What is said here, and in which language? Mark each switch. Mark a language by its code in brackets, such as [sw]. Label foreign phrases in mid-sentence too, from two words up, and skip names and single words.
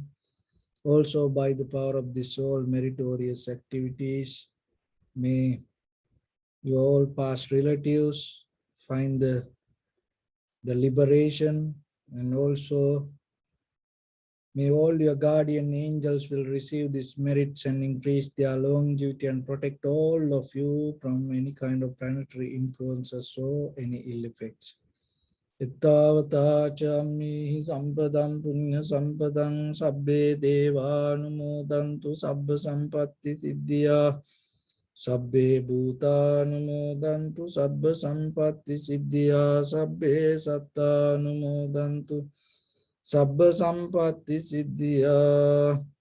[en] Also by the power of this all meritorious activities, may your all past relatives find the liberation, and also may all your guardian angels will receive these merits and increase their longevity and protect all of you from any kind of planetary influences or any ill effects. [pi] Ittavata chammihi sampadam punya sampadam sabbe devanumodantu sabba sampatti siddhya sabbe bhutanumodantu sabba sampatti siddhya sabbe sattanumodantu sabba sampatti siddhya.